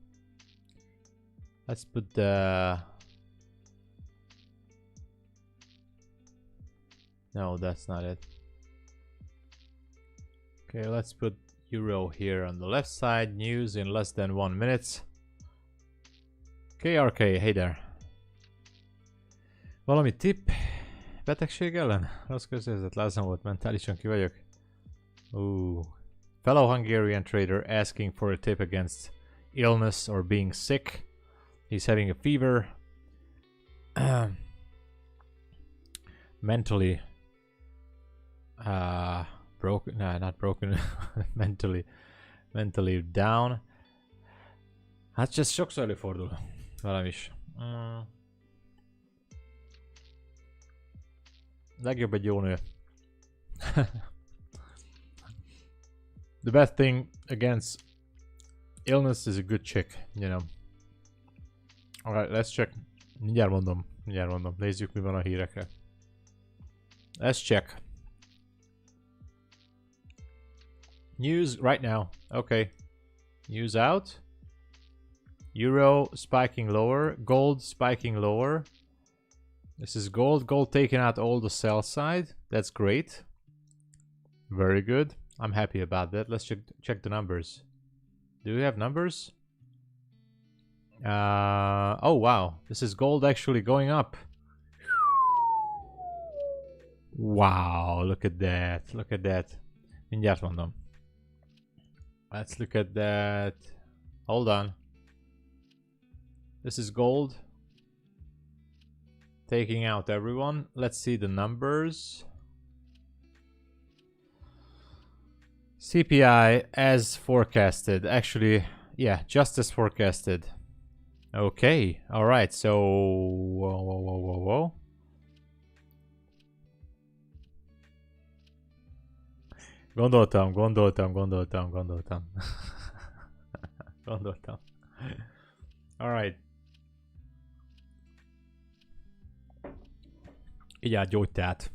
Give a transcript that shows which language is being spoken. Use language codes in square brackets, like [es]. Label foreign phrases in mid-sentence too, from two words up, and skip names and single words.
[en] Let's put the... No, that's not it. Okay, let's put Euro here on the left side. News in less than 1 minute. KRK, hey there. [hu] Valami tipp? Betegség ellen? Rossz közérzet, lázam volt, mentálisan ki vagyok. [en] Fellow Hungarian trader asking for a tip against illness or being sick. He's having a fever. Mentally broken, no, not broken. mentally down. [hu] Hát ez sokszor előfordul velem is. Legjobb egy jó nő. [en] The best thing against illness is a good chick, you know. Alright, let's check. [hu] Mindjárt mondom. Nézzük, mi van a hírekre. [en] Let's check. News right now. Okay. News out. Euro spiking lower. Gold spiking lower. This is gold. Gold taking out all the sell side. That's great. Very good. I'm happy about that. Let's check the numbers. Do we have numbers? Oh wow. This is gold actually going up. Wow, look at that. Look at that. [hu] Mindjárt mondom. [en] Let's look at that. Hold on. This is gold. Taking out everyone. Let's see the numbers. CPI as forecasted. Actually, yeah, just as forecasted. Okay, alright, so... Whoa. [hu] Gondoltam. Gondoltam. Alright. Így át gyógyteát.